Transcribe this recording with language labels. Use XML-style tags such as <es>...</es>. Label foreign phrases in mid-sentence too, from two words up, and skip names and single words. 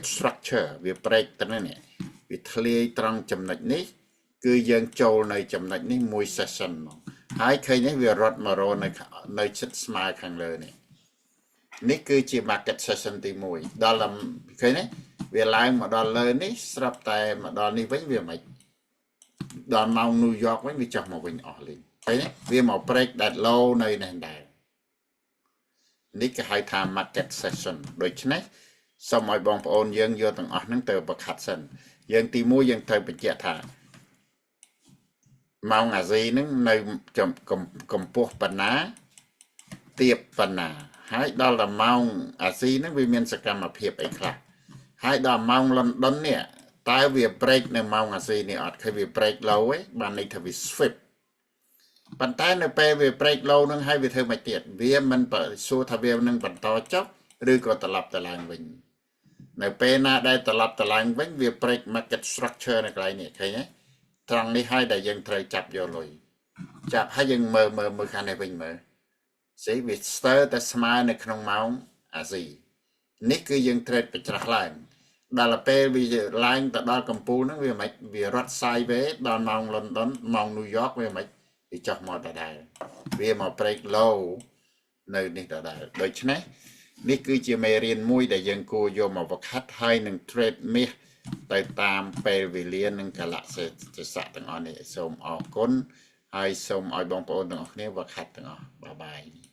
<km>structure វាប្រេកទៅនេះវាធ្លាយត្រង់ចំណុចនេះគឺយើងចូលនៅចំណុចនេះមួយ session មកហើយឃើញនេះ វារត់មករនៅជិតស្មើខាងលើនេះគឺជា</km> <en>market session</en> <km>ទី1ដល់ឃើញទេវាឡើងមកដល់លើនេះស្រាប់តែមកដល់នេះវិញវាមិនដល់ម៉ោង New York វិញវាចុះមកវិញអស់លេងឃើញទេវាមក</km> <en>break that low</en> <km>នៅនេះដែរនេះគេហៅថា</km> <en>market session</en> <km>ដូច្នេះសូមឲ្យបងប្អូនយើងយកទាំងអស់ហ្នឹងទៅប្រខាត់សិនយើងទី1យើងត្រូវបញ្ជាក់ថា ម៉ោងអាស៊ីហ្នឹងនៅកម្ពស់ប៉ុណ្ណាទាបប៉ុណ្ណាហើយដល់តែម៉ោងអាស៊ីហ្នឹងវាមានសកម្មភាពអីខ្លះហើយដល់ម៉ោង London នេះតើវា break នៅម៉ោងអាស៊ីនេះអត់ឃើញវា</km> <en>break low</en> <km>ឯងបានន័យថាវា swiftប៉ុន្តែនៅពេលវា</km> <en>break low</en> <km>នឹងហើយវាធ្វើមិនទៀតវាមិនសួរថាវានឹងបន្តចុះឬក៏ត្រឡប់ទៅឡើងវិញនៅពេលណាដែលត្រឡប់ទៅឡើងវិញ វា</km> <en>break market structure</en> <km>នៅកន្លែងនេះឃើញទេត្រង់នេះហើយដែលយើងត្រូវចាប់យកលុយចាប់ហើយយើងមើលខាងនេះវិញមើលស្អី វាស្ទើរតែស្មើនៅក្នុងម៉ោងអាស៊ីនេះគឺយើង trade បញ្ច្រាស់ឡើងដល់ពេលវា ឡើងទៅដល់កំពូលហ្នឹងវាមិនវារត់ sideways ដល់ម៉ោង London ម៉ោង New York វាមិនវាចុះមកដដែលវាមក</km> <en>break low</en> <km>នៅនេះដដែលដូច្នេះនេះគឺជាមេរៀនមួយដែលយើងគួរយកមកវឹកហាត់ហើយនឹង trade មាសទៅតាមពេលវេលានិងកលៈទេសៈទាំងអស់នេះសូមអរគុណហើយសូមឲ្យបងប្អូនទាំងអស់គ្នាវឹកហាត់ទាំងអស់បាយ</km>